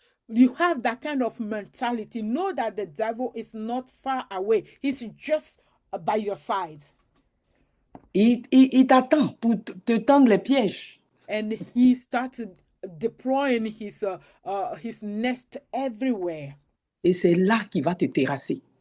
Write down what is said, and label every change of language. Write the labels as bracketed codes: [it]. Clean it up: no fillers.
[en] you have that kind of mentality, know that the devil is not far away. He's just by your side. [fr] Il t'attend pour te tendre les pièges. [en] And he started deploying his nest everywhere. [fr] Et c'est là qu'il va te terrasser.